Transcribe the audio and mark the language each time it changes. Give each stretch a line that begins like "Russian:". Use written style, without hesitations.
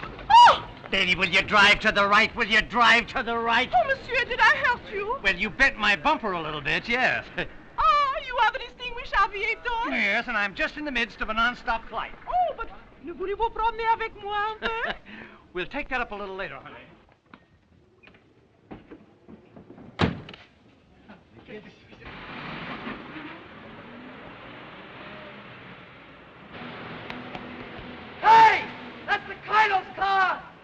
English: Oh! Lady, will you drive to the right? Will you drive to the right? Oh, monsieur, did I hurt you? Well, you bent my bumper a little bit, yes. Ah, you are the distinguished aviator. Yes, and I'm just in the midst of a non-stop flight. Oh, but
French: ne voulez-vous promener avec moi un peu?
English: We'll take that up a little later, honey. Hey! That's the Kylo's car!